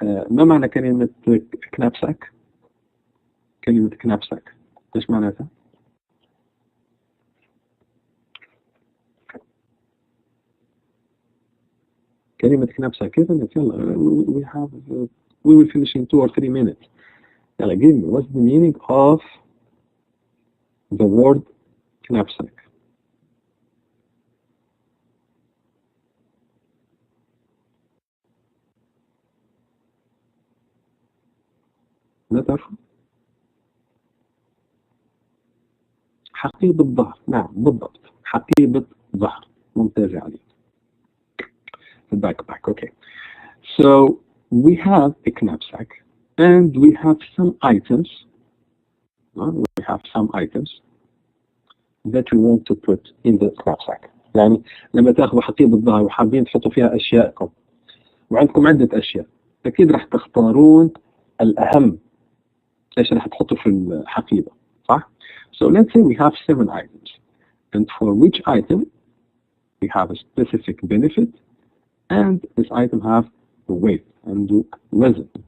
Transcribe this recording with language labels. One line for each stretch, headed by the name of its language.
Arabic: ما معنى كلمة knapsack؟ كلمة knapsack إيش معناتها؟ كلمة knapsack
English: isn't it? يلا we will finish in 2 or 3 minutes. يلا give me what's the meaning of the word knapsack?
Arabic: لا تعرفوا؟ حقيبة ظهر. نعم بالضبط، حقيبة ظهر. ممتاز عليك. الباك باك. اوكي.
English: So we have a knapsack and we have some items. We have some items that we want to put in the knapsack.
Arabic: يعني لما تاخذوا حقيبة ظهر وحابين تحطوا فيها أشياءكم وعندكم عدة أشياء، أكيد راح تختارون الأهم إيش راح تحطوا في الحقيبة، صح؟
English: So let's say we have 7 items, and for which item we have a specific benefit, and this item have a weight and wزن.